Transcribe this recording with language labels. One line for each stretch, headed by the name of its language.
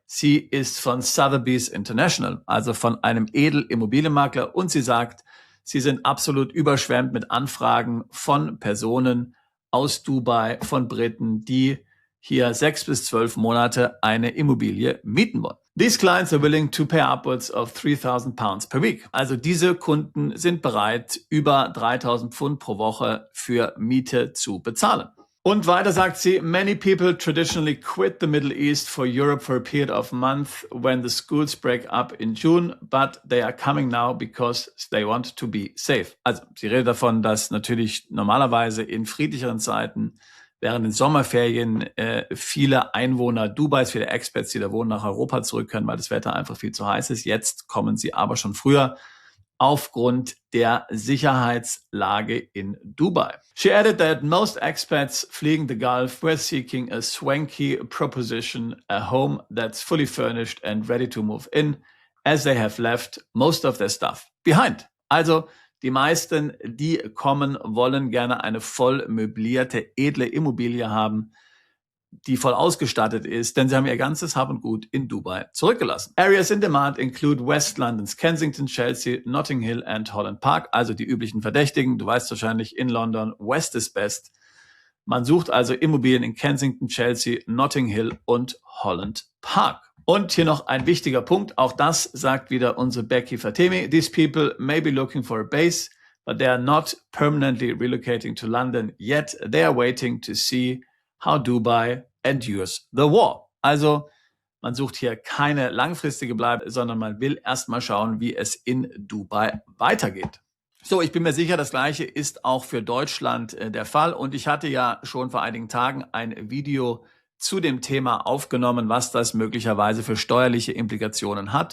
German: Sie ist von Sotheby's International, also von einem Edelimmobilienmakler, und sie sagt, sie sind absolut überschwemmt mit Anfragen von Personen aus Dubai, von Briten, die hier 6 bis 12 Monate eine Immobilie mieten wollen.
English: These clients are willing to pay upwards of £3,000 per week.
German: Also diese Kunden sind bereit, über 3.000 Pfund pro Woche für Miete zu bezahlen. Und weiter sagt sie,
English: many people traditionally quit the Middle East for Europe for a period of month when the schools break up in June, but they are coming now because they want to be safe.
German: Also sie redet davon, dass natürlich normalerweise in friedlicheren Zeiten während den Sommerferien viele Einwohner Dubais, viele Expats, die da wohnen, nach Europa zurück können, weil das Wetter einfach viel zu heiß ist. Jetzt kommen sie aber schon früher aufgrund der Sicherheitslage in Dubai.
English: She added that most expats fleeing the Gulf were seeking a swanky proposition, a home that's fully furnished and ready to move in, as they have left most of their stuff behind.
German: Also die meisten, die kommen, wollen gerne eine voll möblierte, edle Immobilie haben, die voll ausgestattet ist, denn sie haben ihr ganzes Hab und Gut in Dubai zurückgelassen.
English: Areas in demand include West London's Kensington, Chelsea, Notting Hill and Holland Park,
German: also die üblichen Verdächtigen. Du weißt wahrscheinlich, in London,
English: West is best.
German: Man sucht also Immobilien in Kensington, Chelsea, Notting Hill und Holland Park. Und hier noch ein wichtiger Punkt, auch das sagt wieder unsere Becky Fatemi.
English: These people may be looking for a base, but they are not permanently relocating to London yet. They are waiting to see how Dubai endures the war.
German: Also man sucht hier keine langfristige Bleibe, sondern man will erstmal schauen, wie es in Dubai weitergeht. So, ich bin mir sicher, das Gleiche ist auch für Deutschland der Fall. Und ich hatte ja schon vor einigen Tagen ein Video zu dem Thema aufgenommen, was das möglicherweise für steuerliche Implikationen hat.